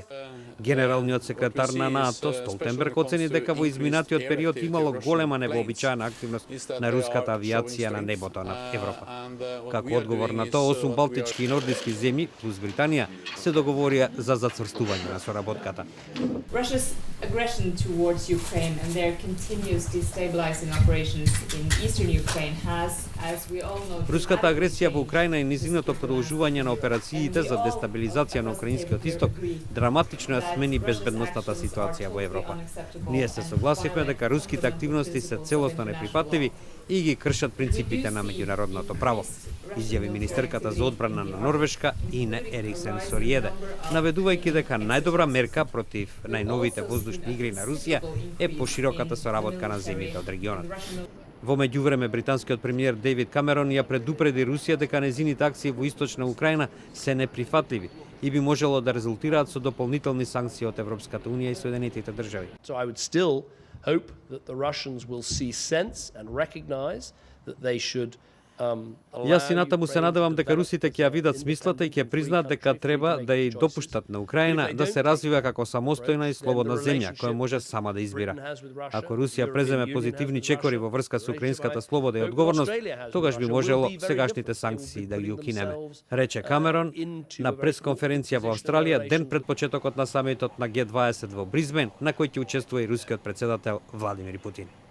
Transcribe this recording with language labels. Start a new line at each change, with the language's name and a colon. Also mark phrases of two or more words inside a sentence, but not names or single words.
Macedonian: Генералниот секретар на НАТО Столтенберг оцени дека во изминатиот период имало голема невообичаена активност на руската авиација на небото над Европа. Како одговор на тоа, 8 балтички и нордиски земји плюс Британија се договорија за зацврстување на соработката.
English: Russia's aggression towards Ukraine and their continuous destabilizing operations in eastern Ukraine has, as we all know,
Macedonian: Руската агресија во Украина и низиното продолжување на операциите за дестабилизација на украинскиот исток драматично ја смени безбедносната ситуација во Европа. Ние се согласивме дека руските активности се целосно неприфатливи и ги кршат принципите на меѓународното право, изјави министерката за одбрана на Норвешка Ине Ериксен Сориеде, наведувајќи дека најдобра мерка против најновите воздушни игри на Русија е пошироката соработка на земјите од регионот. Во меѓувреме, британскиот премиер Дејвид Камерон ја предупреди Русија дека незините акции во Источна Украина се неприфатливи и би можело да резултираат со дополнителни санкции од Европската унија и Соединетите држави.
English: So I would still hope that the Russians will see sense and recognize that they should
Macedonian: Јас и натаму се надевам дека русите ќе ја видат смислата и ќе признаат дека треба да ја допуштат на Украина да се развива како самостојна и слободна земја, која може сама да избира. Ако Русија преземе позитивни чекори во врска со украинската слобода и одговорност, тогаш би можело сегашните санкции да ги укинеме, рече Камерон на пресконференција во Австралија ден пред почетокот на самитот на Г20 во Бризбен, на кој ќе учествува и рускиот председател Владимир Путин.